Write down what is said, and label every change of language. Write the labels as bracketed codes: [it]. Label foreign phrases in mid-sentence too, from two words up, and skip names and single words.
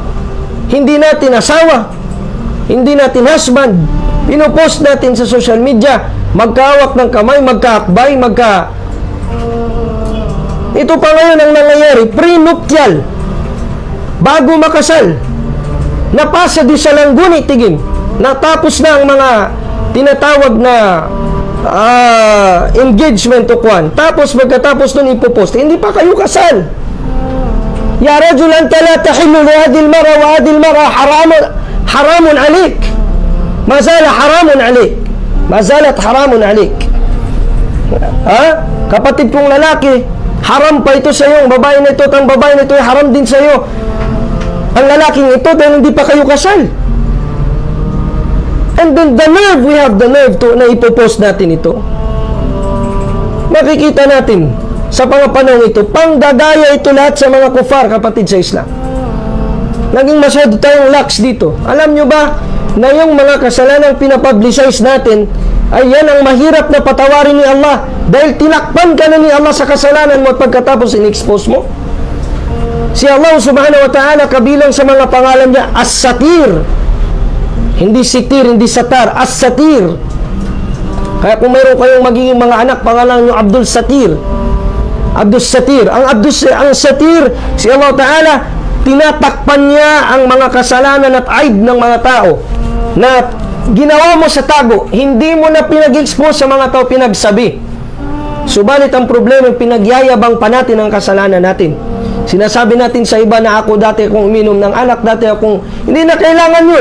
[tl] Hindi natin asawa, hindi natin husband, pinopost natin sa [en] social media, [tl] magkahawak ng kamay, magkaakbay, ito pa ngayon ang nangyayari, prenuptial, bago makasal, napasa di sa langguni, tigim, natapos na ang mga tinatawag na engagement o kwan, tapos magkatapos nun ipopost, hindi pa kayo kasal. [ar] يا رجل، أنت لا تحل لهذه المرأة وهذه المرأة حرام عليك. ما زالت حرام عليك. ما زالت حرام عليك. [tl] Ha? Kapatid kong lalaki, haram pa ito sa iyo. Ang babae na ito at ang babae na ito ay haram din sa iyo. Ang lalaking ito dahil hindi pa kayo kasal. [en] And then the nerve, we have the nerve to [tl] na ipopost natin ito. Makikita natin sa mga panahon ito, panggagaya ito lahat sa mga kufar, kapatid sa Islam. Naging masyado tayong lax dito. Alam nyo ba na yung mga kasalanang pinapublicize natin ay yan ang mahirap na patawarin ni Allah dahil tinakpan ka na ni Allah sa kasalanan mo at pagkatapos in-expose mo? Si Allah [ar] سبحانه وتعالى, [tl] kabilang sa mga pangalan niya, As-Satir. Hindi sitir, hindi satar, As-Satir. Kaya kung mayroon kayong magiging mga anak, pangalan nyo Abdul Satir. Abdul Satir. Ang Satir, si Allah Ta'ala, tinatakpan niya ang mga kasalanan at aib ng mga tao na ginawa mo sa tago, hindi mo na pinag-expose sa mga tao, pinagsabi. Subalit ang problema, pinagyayabang pa natin ang kasalanan natin. Sinasabi natin sa iba na ako dati akong uminom ng alak, dati akong, hindi na kailangan yun.